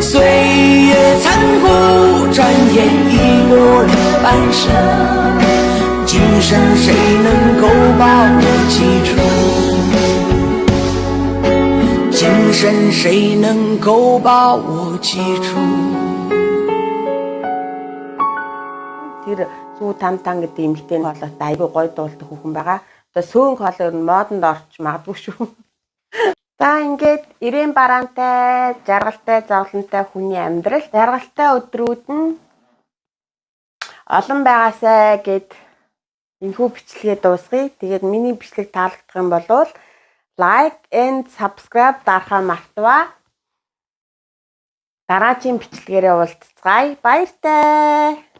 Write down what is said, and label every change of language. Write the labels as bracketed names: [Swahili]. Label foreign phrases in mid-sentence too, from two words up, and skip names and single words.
[Chinese] 岁月残酷，转眼已过了半生，今生谁能够把我记住？今生谁能够把我记住？ [Mongolian] Тэр Сүү Тамтан гэдэг эмэгтэй хоолойтой айгүй гоё дуулдаг хүүхэн байгаа. Одоо сөөнг хоолойр нь модонд орч магадгүй шүү. За ингээд ирээн бараантай, жаргалтай, зовлонтой хүний амьдрал, жаргалтай өдрүүд нь олон байгаасай гэд энэхүү бичлэгээ дуусгая. Тэгээд миний бичлэг таалагдах юм бол [English] like and subscribe [Mongolian] дарахаа мартаваа. Дараагийн бичлэгээрээ уулзцгаая. Баяртай.